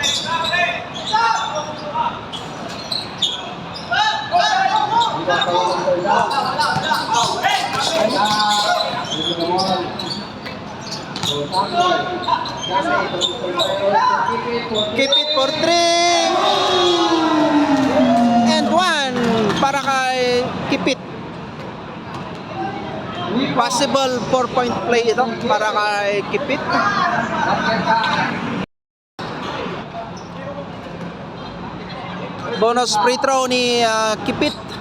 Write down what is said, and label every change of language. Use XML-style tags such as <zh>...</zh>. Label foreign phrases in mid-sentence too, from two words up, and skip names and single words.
<en>Keep it for 3 and 1</en> <tl>para kay Kipit.</tl> <en>Possible 4-point play</en> <tl>ito para kay Kipit.</tl> <en>Bonus free throw</en> <tl>ni Kipit.</tl>